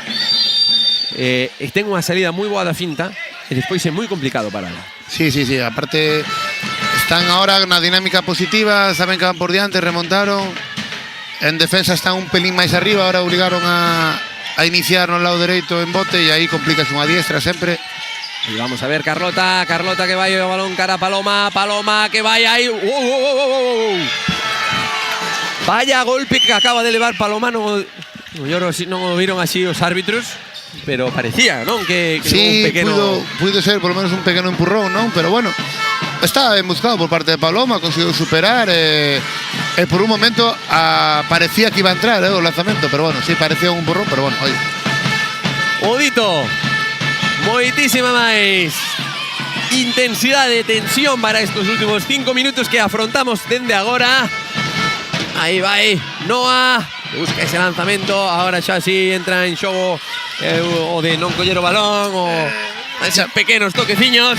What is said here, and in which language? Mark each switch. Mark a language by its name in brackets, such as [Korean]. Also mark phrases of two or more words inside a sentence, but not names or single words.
[Galician] Ten unha salida moi boa da finta e despois é moi complicado pararla. Sí, aparte están ahora na dinámica positiva, saben que van por diante, remontaron. En defensa están un pelín máis arriba, ahora obligaron a iniciar no lado dereito en bote e aí complicas unha diestra sempre. [Spanish] Y vamos a ver Carlota que va a balón cara a Paloma que vaya ahí. Vaya golpe que acaba de elevar Paloma, yo no vieron así los árbitros, pero parecía, ¿no? Que sí, un pequeño... pudo ser por lo menos un pequeño empurrón, ¿no? Pero bueno, está bien buscado por parte de Paloma, consiguió superar. Por un momento parecía que iba a entrar el lanzamiento, pero bueno, sí, parecía un empurrón, pero bueno, oye. [Galician] Odito, moitísima máis intensidade de tensión para estos últimos 5 minutos que afrontamos dende agora. Aí vai Noah, busca ese lanzamento, agora xa si entra en xogo o de non coller o balón o esos pequenos toqueciños.